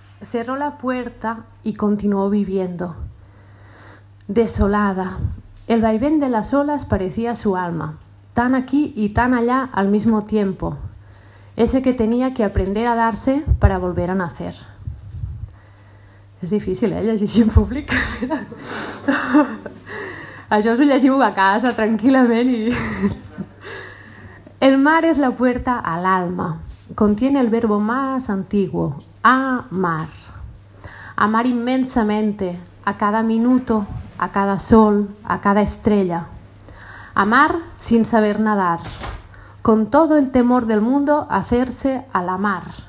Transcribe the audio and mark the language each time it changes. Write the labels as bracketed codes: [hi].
[es] Cerró la puerta y continuó viviendo. Desolada, el vaivén de las olas parecía su alma, tan aquí y tan allá al mismo tiempo, ese que tenía que aprender a darse para volver a nacer. [ca] Es difícil, ¿eh? Llegir en públic. Això us ho llegiu a casa tranquil·lament. I... [es] El mar és la puerta a l'alma. Contiene el verbo más antiguo, amar. Amar inmensamente, a cada minuto, a cada sol, a cada estrella. Amar sin saber nadar. Con todo el temor del mundo, hacerse a la mar.